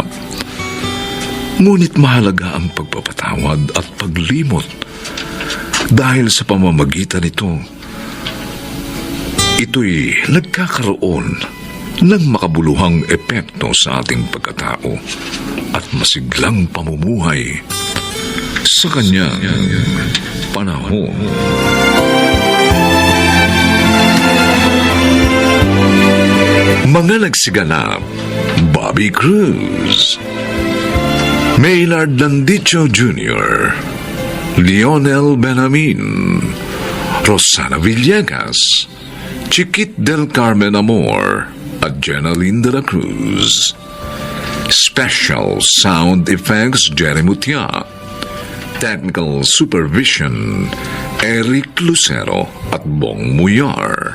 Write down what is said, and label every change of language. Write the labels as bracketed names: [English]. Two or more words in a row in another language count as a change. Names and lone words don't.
[Filipino] Ngunit mahalaga ang pagpapatawad at paglimot dahil sa pamamagitan nito, ito'y nagkakaroon ng makabuluhang epekto sa ating pagkatao at masiglang pamumuhay sa kanyang panahon. Mga nagsiganap: Bobby Cruz, Maynard Landicho Jr., Lionel Benamin, Rosana Villegas, Chiquit del Carmen Amor at Jenaline de la Cruz. [English] Special Sound Effects Jerry Mutia. Technical Supervision Eric Lucero at Bong Muyar.